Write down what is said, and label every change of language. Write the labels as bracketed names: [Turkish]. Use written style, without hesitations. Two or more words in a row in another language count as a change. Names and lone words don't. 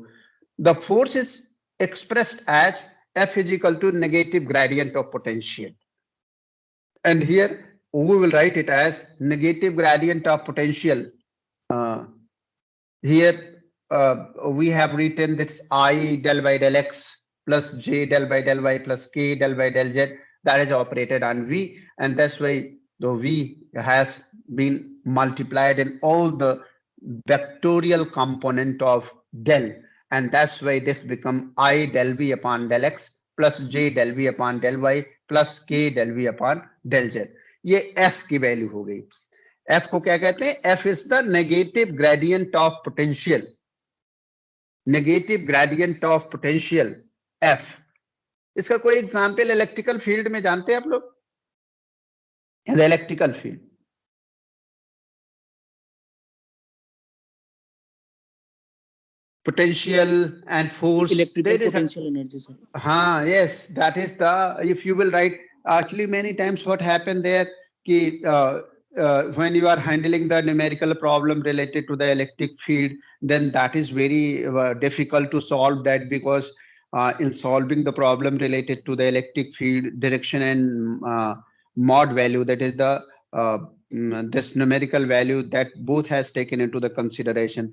[English] The force is expressed as f is equal to negative gradient of potential. And here we will write it as negative gradient of potential. Here we have written this I del by del x plus j del by del y plus k del by del z, that is operated on v, and that's why the v has been multiplied in all the vectorial component of del, and that's why this become I del v upon del x plus j del v upon del y plus k del v upon del z. [Hindi] ये एफ की वैल्यू हो गई। एफ को क्या कहते हैं? [English] F is the negative gradient of potential, negative gradient of potential F. [Hindi] इसका कोई एग्जांपल [English] electrical field [Hindi] में जानते हैं आप लोग? [English] electrical field, potential and force, Electrical there is potential energy, sir. yes, that is the, if you will write, actually many times what happened there ki when you are handling the numerical problem related to the electric field, then that is very difficult to solve that, because in solving the problem related to the electric field direction and mod value, that is the this numerical value that both has taken into the consideration.